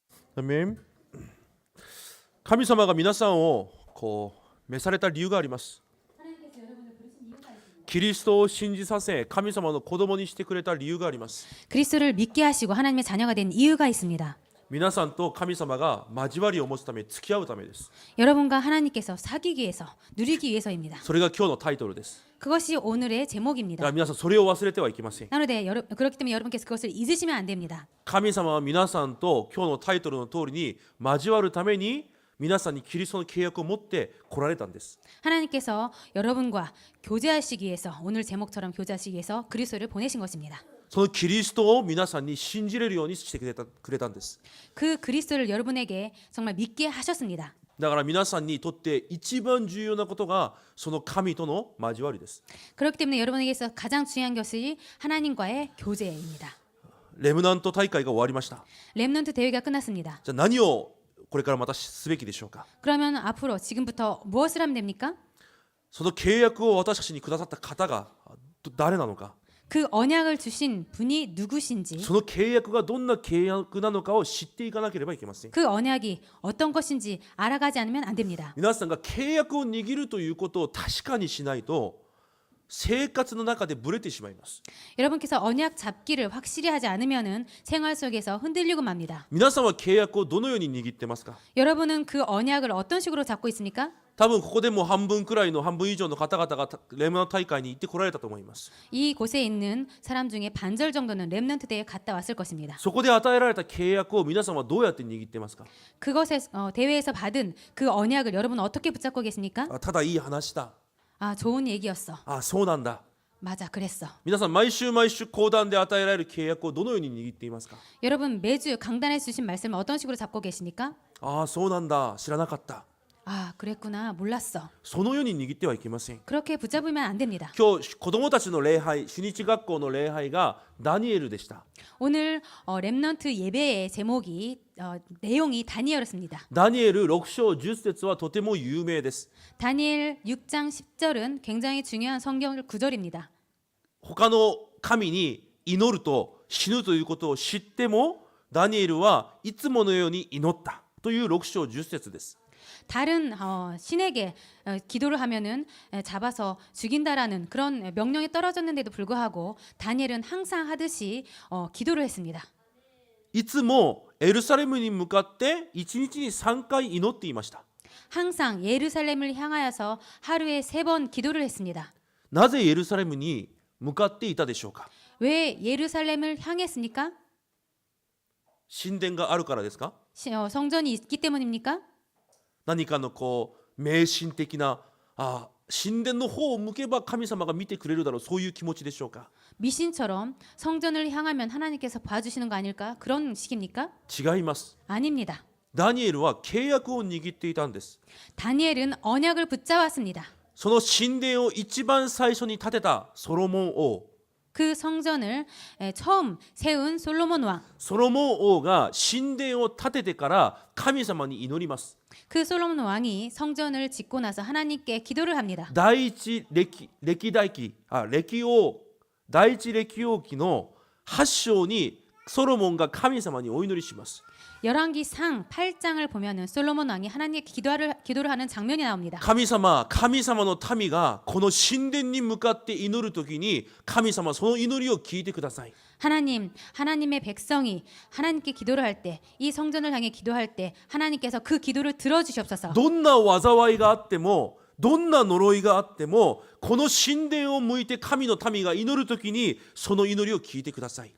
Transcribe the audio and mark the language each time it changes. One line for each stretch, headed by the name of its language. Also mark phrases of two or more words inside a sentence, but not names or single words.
Japanese: アメン。神様が皆さんを召された理由があります。キリストを信じさせ、神様の子供にしてくれた理由があります。
Korean: 그리스도를 믿게 하시고 하나님의 자녀가 된 이유가 있습니다.
Japanese: 皆さんと神様が交わりを持つため、付き合うためです。
Korean: 여러분과 하나님께서 사귀기 위해서, 누리기 위해서입니다.
Japanese: それが今日のタイトルです。
Korean: 그것이 오늘의
Japanese: だから
Korean: 제목입니다.
Japanese: 皆さんそれを忘れてはいけません。
Korean: 그런데 그렇기 때문에 여러분께서 그것을 잊으시면 안 됩니다.
Japanese: 神様は皆さんと今日のタイトルの通りに交わるために皆さんにキリストの契約を持って来られたんです。
Korean: 하나님께서 여러분과 교제하시기 위해서, 오늘 제목처럼 교제하시기 위해서 그리스도를 보내신 것입니다.
Japanese: そのキリストを皆さんに信じれるようにしてくれたんです。
Korean: 그 그리스도를 여러분에게 정말 믿게 하셨습니다.
Japanese: だから皆さんにとって一番重要なことがその神との交わりです。
Korean: 그렇기 때문에 여러분에게서 가장 중요한 것이 하나님과의 교제입니다.
Japanese: レムナント大会が終わりました。
Korean: 렘넌트 대회가 끝났습니다.
Japanese: じゃあ何をこれからまたすべきでしょうか。
Korean: 그러면 앞으로 지금부터 무엇을 하면 됩니까?
Japanese: その契約を私たちにくださった方が誰なのか、
Korean: 그 언약을 주신 분이 누구신지,
Japanese: その契約がどんな契約なのかを知っていかなければいけません。
Korean: 그 언약이 어떤 것인지 알아가지 않으면 안 됩니다.
Japanese: 皆さんが契約を握るということを確かにしないと生活の中でブレてしまいます。
Korean: 여러분께서 언약 잡기를 확실히 하지 않으면은 생활 속에서 흔들리고 맙니다.
Japanese: 皆さんは契約をどのように握ってますか。
Korean: 여러분은 그 언약을 어떤 식으로 잡고 있습니까?
Japanese: 多分ここでも半分くらいの半分以上の方々がレムナント大会に行ってこられたと思います。
Korean: 이곳에 있는 사람 중에 반절 정도는 렘넌트 대회에 갔다 왔을 것입니다.
Japanese: そこで与えられた契約を皆さんはどうやって握ってますか。
Korean: 그것에 대회에서 받은 그 언약을 여러분은 어떻게 붙잡고 계십니까?
Japanese: ただいい話だ。
Korean: 아, 좋은 얘기였어.
Japanese: そうなんだ。
Korean: 맞아, 그랬어.
Japanese: 皆さん毎週毎週講談で与えられる契約をどのように握っていますか。
Korean: 여러분 매주 강단에 주신 말씀을 어떤 식으로 잡고 계십니까?
Japanese: そうなんだ、知らなかった。
Korean: 아, 그랬구나. 몰랐어.
Japanese: そのように握ってはいけません。
Korean: 그렇게 붙잡으면 안 됩니다.
Japanese: 今日子供たちの礼拝、主日学校の礼拝がダニエルでした。
Korean: 오늘 렘넌트 예배의 제목이 내용이 다니엘이었습니다.
Japanese: ダニエル6章10節はとても有名です。
Korean: 다니엘 6장 10절은 굉장히 중요한 성경 구절입니다.
Japanese: 他の神に祈ると死ぬということを知ってもダニエルはいつものように祈ったという6章10節です。
Korean: 다른 신에게 기도를 하면은 잡아서 죽인다라는 그런 명령이 떨어졌는데도 불구하고 다니엘은 항상 하듯이 기도를 했습니다.
Japanese: いつもエルサレムに向かって1日に3回祈っていました。
Korean: 항상 예루살렘을 향하여서 하루에 3번 기도를 했습니다.
Japanese: なぜエルサレムに向かっていたでしょうか。
Korean: 왜 예루살렘을 향했습니까?
Japanese: 神殿があるからですか。
Korean: 성전이 있기 때문입니까?
Japanese: 何かの迷信的な神殿の方を向けば神様が見てくれるだろう、そういう気持ちでしょうか。
Korean: 미신처럼 성전을 향하면 하나님께서 봐주시는 거 아닐까? 그런 식입니까?
Japanese: 違います。
Korean: 아닙니다.
Japanese: ダニエルは契約を握っていたんです。
Korean: 다니엘은 언약을 붙잡았습니다.
Japanese: その神殿を一番最初に建てたソロモン王、
Korean: 그 성전을 처음 세운 솔로몬 왕,
Japanese: ソロモン王が神殿を建ててから神様に祈ります。
Korean: 그 솔로몬 왕이 성전을 짓고 나서 하나님께 기도를 합니다.
Japanese: 第一歴代記第一歴王記の8章にソロモンが神様にお祈りします。
Korean: 열왕기상 8장을 보면은 솔로몬 왕이 하나님께 기도를 하는 장면이 나옵니다.
Japanese: 神様の民がこの神殿に向かって祈るときに神様その祈りを聞いてください。
Korean: 하나님의 백성이 하나님께 기도를 할 때, 이 성전을 향해 기도할 때 하나님께서 그 기도를 들어주시옵소서.
Japanese: どんな災いがあってもどんな呪いがあってもこの神殿を向いて神の民が祈るときにその祈りを聞いてください。